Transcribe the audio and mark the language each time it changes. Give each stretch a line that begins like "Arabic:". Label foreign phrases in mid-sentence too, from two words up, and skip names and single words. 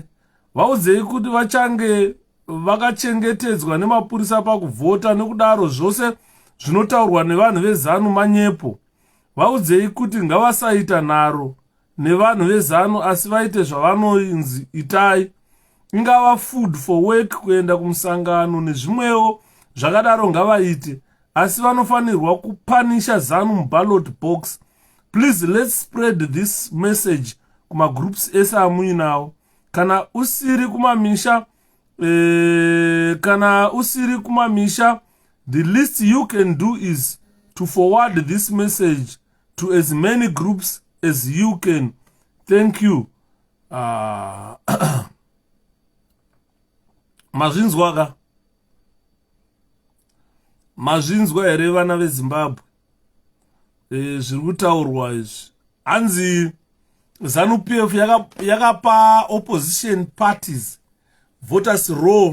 Shona: Vaudzei kuti vachange vakachengetedzwa nemapurisa pakuvhota, nekudaro zvose zvinotaurwa nevanhu veZANU manyepo. Vaudzei kuti ngavasaita nharo nevanhu veZANU asi vaite zvavanoinzi itai, ingava
English: food for work
Shona: kuenda kumusangano nezvimwewo zvakadaro ngavaite, asi vanofanirwa kupanisha ZANU
English: ballot box. Please let's spread this message
Shona: kuma groups ese amuinawo. Kana usiri kumamisha,
English: the least you can do is to forward this message to as many groups as you can. Thank you.
Shona: Mazvinzwa here vana veZimbabwe zviri kutaurwa izvi. Hanzi ZANU PF yakapa
English: opposition parties voters roll.